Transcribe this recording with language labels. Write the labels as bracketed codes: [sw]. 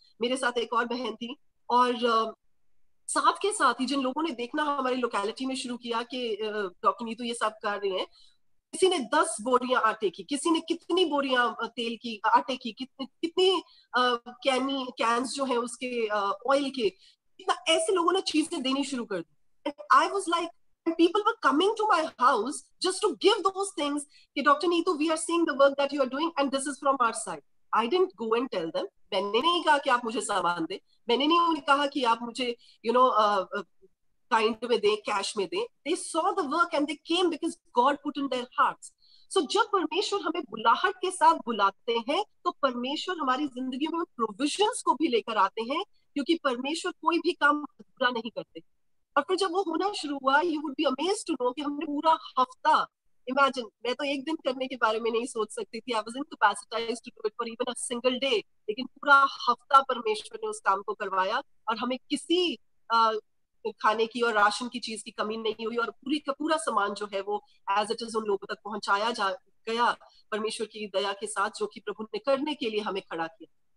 [hi] मेरे साथ एक और बहन थी, और साथ के साथ ही जिन लोगों ने देखना हमारी लोकेलिटी में शुरू किया कि डॉक्टर नीतू ये सब कर रहे हैं, किसी ने 10 बोरियां आटे की, किसी ने कितनी बोरियां तेल की, आटे की, कितनी कैंस जो है उसके ऑयल के, इतना ऐसे लोगों ने चीजें देनी शुरू कर दी। [en] I was like, and people were coming to my house just to give those things कि Dr. Neetu, we are seeing the work that you are doing and this is from our side. I didn't go and tell them. [hi] मैंने नहीं कहा कि आप मुझे सामान दें, मैंने नहीं उन्हें कहा कि आप मुझे काइंड में दें, कैश में दें। [en] They saw the work and they came because God put in their hearts. [hi] So जब परमेश्वर हमें बुलाहट के साथ बुलाते हैं, तो परमेश्वर हमारी जिंदगी में प्रोविजंस को भी लेकर आते हैं, क्योंकि परमेश्वर कोई भी काम पूरा नहीं करते। और फिर जब वो होना शुरू हुआ, [en] you would be amazed to know [hi] कि हमने पूरा हफ्ता, इमेजिन, मैं तो एक दिन करने के बारे में नहीं सोच सकती थी, [en] I was incapacitated to do it for even a single day, [hi] लेकिन पूरा हफ्ता परमेश्वर ने उस काम को करवाया और हमें किसी खाने की और राशन की चीज की कमी नहीं हुई, और पूरी का पूरा सामान जो है वो एज इट इज उन लोगों तक पहुंचाया जा गया परमेश्वर की दया के साथ, जो कि प्रभु ने करने के लिए हमें खड़ा किया।